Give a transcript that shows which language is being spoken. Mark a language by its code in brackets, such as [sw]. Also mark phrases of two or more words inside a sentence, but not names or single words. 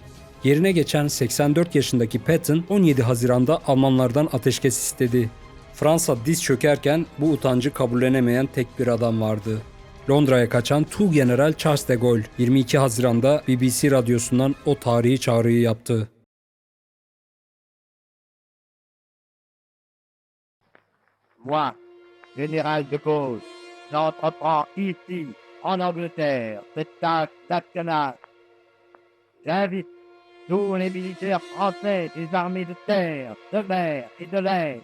[tr] Yerine geçen 84 yaşındaki Pétain 17 Haziran'da Almanlardan ateşkes istedi. Fransa diz çökerken bu utancı kabullenemeyen tek bir adam vardı. Londra'ya kaçan Tuğgeneral Charles de Gaulle 22 Haziran'da BBC radyosundan o tarihi çağrıyı yaptı. [fr] Moi, Général de Gaulle, n'entreprends ici en Angleterre. Cet acte national. J'invite tous les militaires français des armées de terre, de mer et de l'air.